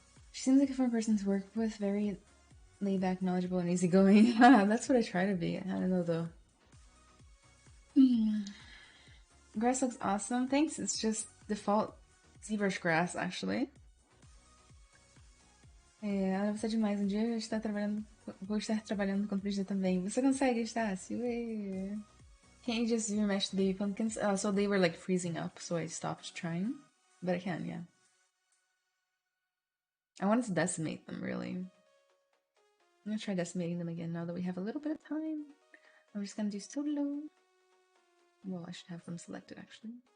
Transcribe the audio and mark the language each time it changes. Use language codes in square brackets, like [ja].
[en] She seems like a fun person to work with, very laid back, knowledgeable, and easygoing. That's what I try to be. I don't know though. Grass looks awesome. Thanks. It's just default ZBrush grass, actually. [pt] Ela precisa de mais um dia. Vou estar trabalhando com 3D também. Você consegue, Estácio? [en] Can't you just remesh the baby pumpkins? So they were like freezing up, so I stopped trying. But I can, yeah. I wanted to decimate them, really. I'm gonna try decimating them again now that we have a little bit of time. I'm just gonna do solo. Well, I should have them selected, actually.